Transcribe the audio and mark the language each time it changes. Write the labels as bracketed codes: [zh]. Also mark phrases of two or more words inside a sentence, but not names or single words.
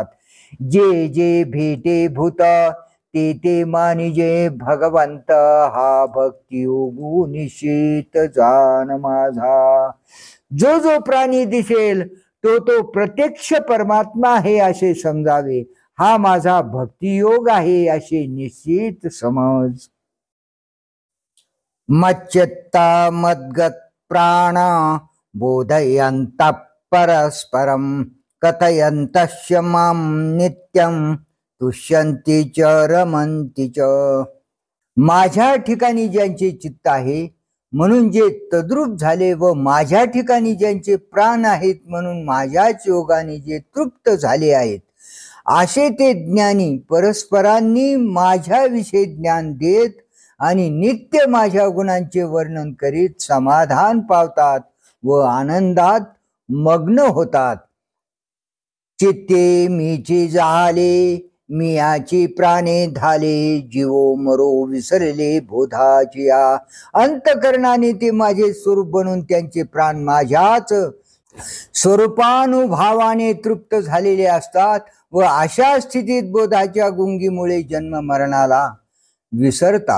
[mr] जे जे भेटे भूत ते ते मानिजे भगवंत हा भक्ती योगू निश्चित जान माझा. जो जो प्राणी दिसेल तो तो प्रत्यक्ष परमात्मा आहे असे समजावे. हा माझा भक्तियोग आहे असे निश्चित समज. [sa] मच्चित्ता मद्गत प्राण बोधयंत परस्परम कथयंतस्य मां नित्यं तुष्यन्ति च रमन्ति च. [mr] माझ्या ठिकाणी ज्यांचे चित्त आहे म्हणून जे तद्रूप झाले व माझ्या ठिकाणी ज्यांचे प्राण आहेत म्हणून माझ्याच योगाने जे तृप्त झाले आहेत असे ते ज्ञानी परस्परांनी माझ्याविषयी ज्ञान देत आणि नित्य माझ्या गुणांचे वर्णन करीत समाधान पावतात व आनंदात मग्न होतात. चित्ते मीची झाले मियाची प्राणे धाले जीवो मरो विसरले बोधाचिया. अंतकरणाने ते माझे स्वरूप बनून त्यांचे प्राण माझ्याच स्वरूपानुभावाने तृप्त झालेले असतात व अशा स्थितीत बोधाच्या गुंगीमुळे जन्म मरणाला विसरतात.